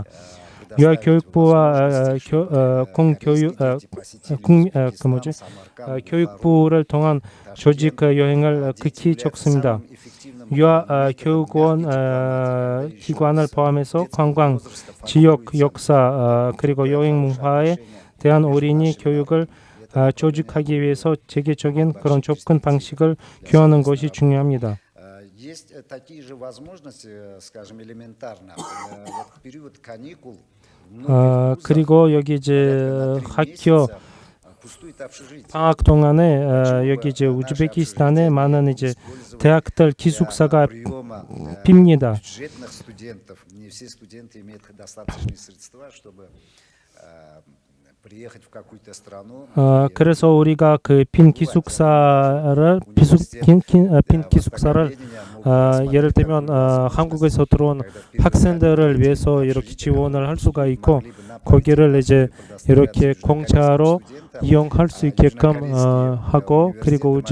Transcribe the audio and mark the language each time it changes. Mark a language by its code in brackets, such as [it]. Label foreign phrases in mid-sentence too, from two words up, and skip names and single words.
[ko] 유아교육부와 교육부를 통한 조직 여행을 극히 적습니다. 교육원 기관을 포함해서 관광, 지역 역사 그리고 여행 문화에 대한 어린이 교육을 조직하기 위해서 체계적인 그런 접근 방식을 교하는 것이 중요합니다. [ru] Есть такие же возможности, скажем, элементарно. Вот в период каникул [ko] 그리고 여기 이제 학교 방학 동안에 여기 이제 우즈베키스탄에 많은 이제 대학들 기숙사가 빕니다. [ru] бюджетных студентов, не все студенты имеют достаточные средства, чтобы приехать в какую-то страну. [ko] 그래서 우리가 그 빈 기숙사를 예를 들면 한국에서 들어온 학생들을 위해서 이렇게 지원을 할 수가 있고 거기를 이제 이렇게 공짜로 이용할 수 있게끔 하고 그리고